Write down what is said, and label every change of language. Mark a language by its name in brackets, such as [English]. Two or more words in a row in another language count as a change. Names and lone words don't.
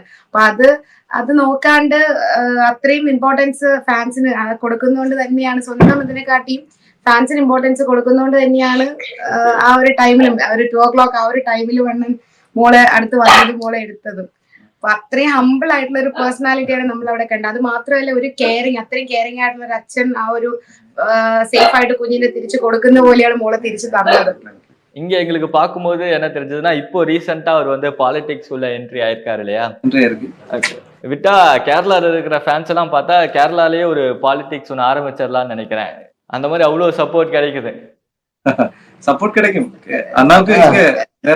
[Malayalam] അപ്പൊ അത് നോക്കാണ്ട് അത്രയും ഇമ്പോർട്ടൻസ് ഫാൻസിന് കൊടുക്കുന്നതുകൊണ്ട് തന്നെയാണ്, സ്വന്തം ഇതിനെക്കാട്ടിയും ഫാൻസിന് ഇമ്പോർട്ടൻസ് കൊടുക്കുന്നതുകൊണ്ട് തന്നെയാണ് ആ ഒരു ടൈമിലും ഒരു 2 o'clock ആ ഒരു ടൈമിൽ വന്ന് മോളെ അടുത്ത് വന്നത്, മോളെ എടുത്തതും. അപ്പൊ അത്രയും ഹമ്പിൾ ആയിട്ടുള്ള ഒരു പേഴ്സണാലിറ്റിയാണ് നമ്മൾ അവിടെ കണ്ടത്. അത് മാത്രമല്ല ഒരു അത്രയും കെയറിങ് ആയിട്ടുള്ള ഒരു അച്ഛൻ ആ ഒരു സേഫ് ആയിട്ട് കുഞ്ഞിനെ തിരിച്ചു கொடுക്കുന്ന போലെയാണ് മോളെ തിരിച്ചു തന്നത്. [Tamil] இங்க எங்களுக்கு பார்க்கும்போது என்ன தெரிஞ்சதுன்னா இப்போ ரீசெண்டா அவர் வந்து பாலிடிக்ஸ் உள்ள என்ட்ரி ஆயிருக்காரு இல்லையா? விட்டா கேரளால இருக்கிற ஃபேன்ஸ் எல்லாம் பார்த்தா கேரளாலேயே ஒரு பாலிடிக்ஸ் ஒன்று ஆரம்பிச்சிடலாம்னு நினைக்கிறேன். அந்த மாதிரி அவ்வளவு சப்போர்ட் கிடைக்குது. சப்போர்ட் கிடைக்கும். அண்ணாவுக்கு நிறைய